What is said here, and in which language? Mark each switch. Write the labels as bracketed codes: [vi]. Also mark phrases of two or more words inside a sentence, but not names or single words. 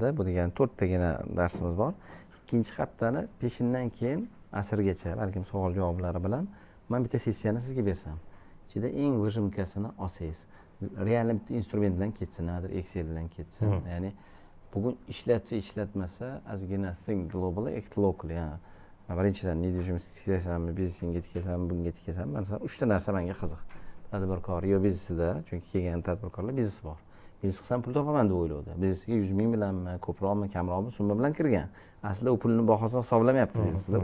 [uz] Bu degani 4 tagina darsimiz bor. Ikkinchi haftani peshindan keyin asrgacha, balkim savol javoblari bilan men bitta sessiyani sizga bersam, ichida eng выжимкасini olsangiz, real bitta instrument bilan ketsin, Excel bilan ketsin. Ya'ni bugun ishlatmasa, ozgina [en] think globally, act locally. [uz] Birinchidan недвижимость tikasanmi, biznesingga tikasanmi, bunga tikasanmi? Masalan, 3 ta narsa menga qiziq. Tadbirkor yo biznesida, chunki kelgan tadbirkorlar biznes bor. Biznes qilsam pul topaman deb o'ylaydi. Biznesga 100 ming bilanmi, ko'proqmi, kamroqmi summa bilan kirgan. Aslida u pulni bahosini hisoblamayapti biznesda.